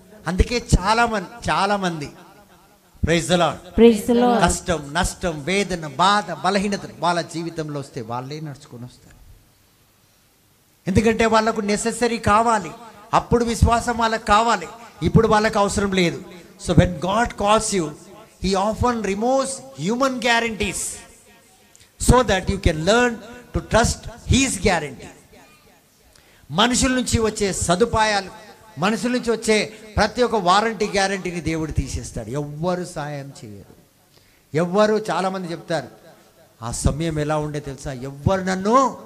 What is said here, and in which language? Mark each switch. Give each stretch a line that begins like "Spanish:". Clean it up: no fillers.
Telugu: అందుకే చాలా మంది
English: praise the Lord,
Telugu: కష్టం, నష్టం, వేదన, బాధ, బలహీనత వాళ్ళ జీవితంలో వస్తే వాళ్ళే నడుచుకొని వస్తారు. ఎందుకంటే వాళ్ళకు నెసెసరీ కావాలి, అప్పుడు విశ్వాసం వాళ్ళకి కావాలి, ఇప్పుడు వాళ్ళకి అవసరం లేదు.
English: So when God calls you, He often removes human guarantees so that you can learn to trust His guarantee.
Telugu: మనుషుల నుంచి వచ్చే సదుపాయాలు, మనుషుల నుంచి వచ్చే ప్రతి ఒక్క వారంటీ గ్యారంటీని దేవుడు తీసేస్తాడు. ఎవ్వరు సాయం చేయరు. ఎవ్వరు, చాలామంది చెప్తారు ఆ సమయం ఎలా ఉండే తెలుసా, ఎవ్వరు నన్ను